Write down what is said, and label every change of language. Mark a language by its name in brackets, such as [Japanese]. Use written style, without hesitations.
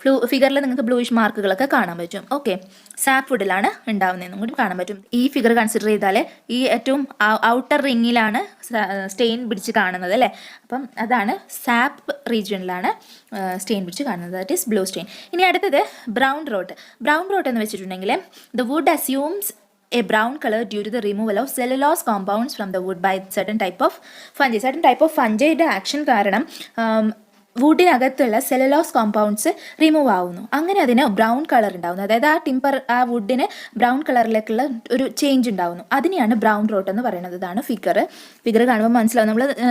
[Malayalam] ഫിഗറിൽ നിങ്ങൾക്ക് ബ്ലൂയിഷ് മാർക്കുകളൊക്കെ കാണാൻ പറ്റും. ഓക്കെ, സാപ്പ് ഫുഡിലാണ് ഉണ്ടാവുന്നതെന്നും കൂടി കാണാൻ പറ്റും. ഈ ഫിഗർ കൺസിഡർ ചെയ്താൽ ഈ ഏറ്റവും ഔട്ടർ റിങ്ങിലാണ് സ്റ്റെയിൻ പിടിച്ച് കാണുന്നത് അല്ലേ. അപ്പം അതാണ് സാപ്പ് റീജിയനിലാണ് സ്റ്റെയിൻ പിടിച്ച് കാണുന്നത്. [English] That is blue stain. [Malayalam] ഇനി അടുത്തത് ബ്രൗൺ റോട്ട്. ബ്രൗൺ റോട്ട് എന്ന് വെച്ചിട്ടുണ്ടെങ്കിൽ [English] The wood assumes a brown color due to the removal of cellulose compounds from the wood by certain type of fungi. Certain type of fungi- [Malayalam] യുടെ action കാരണം വുഡിനകത്തുള്ള സെലലോസ് compounds remove ആവുന്നു. അങ്ങനെ അതിന് brown colour ഉണ്ടാവുന്നു. അതായത് ആ ടിമ്പർ ആ വുഡിന് brown കളറിലേക്കുള്ള ഒരു ചേഞ്ച് ഉണ്ടാവുന്നു. അതിനെയാണ് ബ്രൗൺ റോട്ട് എന്ന് പറയുന്നത്. ഇതാണ് ഫിഗർ കാണുമ്പോൾ മനസ്സിലാവും.